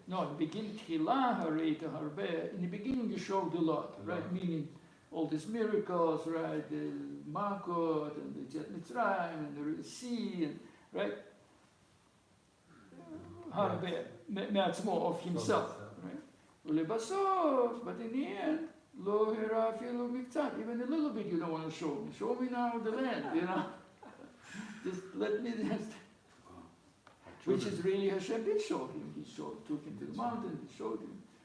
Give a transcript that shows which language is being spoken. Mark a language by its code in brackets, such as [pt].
[en] No, in the beginning, [he] תחילה הראית הרבה. [en] In the beginning you showed a lot, right? Meaning all these miracles, right? The Makot and the Jet Mitzrayim and the sea, and, right? [he] הרבה, מעצמו, [en] of himself, right? [he] ולבסוף, [en] but in the end, [he] לא הראה אפילו מקצת. [en] Even a little bit you don't want to show me. Show me now the land, you know? Just let me just... Which is really Hashem did show him. He took him to the mountain, he showed him.